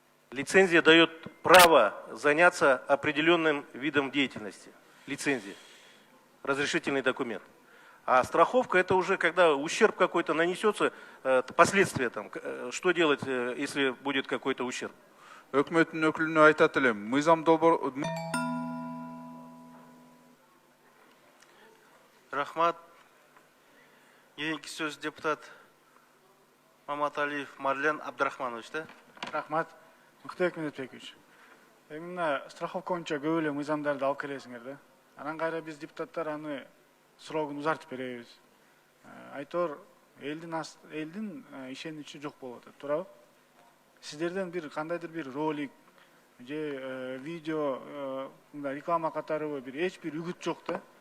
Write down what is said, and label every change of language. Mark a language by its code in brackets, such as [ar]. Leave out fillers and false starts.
[ru] Лицензия дает право заняться определенным видом деятельности. Лицензия. Разрешительный документ. А страховка – это уже когда ущерб какой-то нанесется, последствия там. Что делать, если будет какой-то ущерб? [ky] Өкмөттүн өкүлүнө айтат элем, мыйзам долбоор... Рахмат. Кийинки сөз депутат Маматалиев Марлен Абдрахманович, да? Рахмат. Мыктыбек Медетбекович. Мына страховка боюнча көп эле мыйзамдарды алып келесиңер да. Анан кайра биз депутаттар аны срогун узартып беребиз. Айтор элдин ишеничи жок болуп атат, туурабы? сиздерден бир кандайдыр бир ролик же видео мындай реклама катары бир эч бир үгүт жок да.